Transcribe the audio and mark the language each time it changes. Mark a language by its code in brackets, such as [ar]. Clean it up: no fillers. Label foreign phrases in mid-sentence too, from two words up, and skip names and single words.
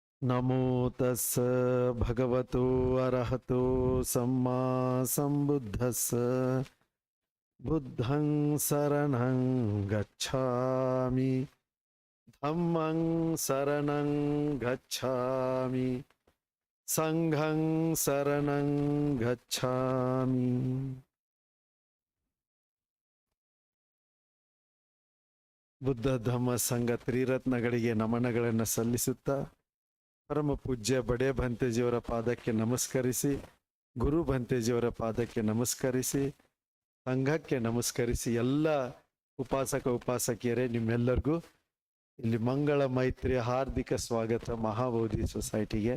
[pi] नमो तस् भगवतो अरहतो सम्मा सम्बुद्धस् बुद्धं शरणं गच्छामि धम्मं शरणं गच्छामि संघं शरणं गच्छामि। [kn] ಬುದ್ಧ ಧಮ್ಮ ಸಂಘ ತ್ರಿರತ್ನಗಳಿಗೆ ನಮನಗಳನ್ನು ಸಲ್ಲಿಸುತ್ತಾ ಪರಮ ಪೂಜ್ಯ ಬಡೆ ಭಂತೇಜಿಯವರ ಪಾದಕ್ಕೆ ನಮಸ್ಕರಿಸಿ, ಗುರು ಭಂತೇಜಿಯವರ ಪಾದಕ್ಕೆ ನಮಸ್ಕರಿಸಿ, ಸಂಘಕ್ಕೆ ನಮಸ್ಕರಿಸಿ, ಎಲ್ಲ ಉಪಾಸಕ ಉಪಾಸಕಿಯರೇ ನಿಮ್ಮೆಲ್ಲರಿಗೂ ಇಲ್ಲಿ ಮಂಗಳ ಮೈತ್ರಿಯ ಹಾರ್ದಿಕ ಸ್ವಾಗತ ಮಹಾಬೋಧಿ ಸೊಸೈಟಿಗೆ.